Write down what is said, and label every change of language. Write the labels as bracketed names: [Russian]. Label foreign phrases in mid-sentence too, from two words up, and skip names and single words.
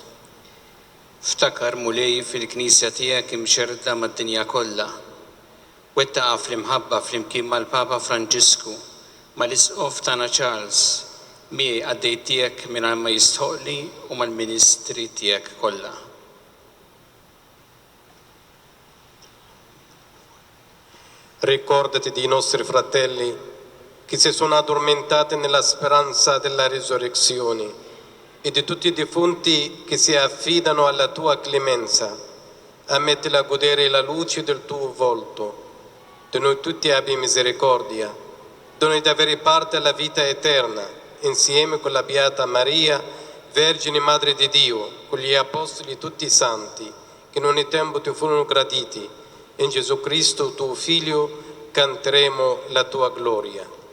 [Maltese] Ftakar mulej fil-Knisja tiegħek imxerda mad-dinja kollha. Wettaqa fl-imħabba flimkien mal-Papa Franġisku, mal-Isqof tagħna Charles, miegħi għaddejt tiegħek mingħajr ma jistħoqli u mal-Ministri tiegħek kollha. [Italian] Ricordati dei nostri fratelli che si sono addormentati nella speranza della risurrezione e di tutti i defunti che si affidano alla tua clemenza. Ammettili a godere la luce del tuo volto. Di noi tutti abbi misericordia. Doni di avere parte alla vita eterna, insieme con la Beata Maria, Vergine Madre di Dio, con gli Apostoli e tutti i Santi, che in ogni tempo ti furono graditi. In Gesù Cristo, tuo Figlio, canteremo la tua gloria.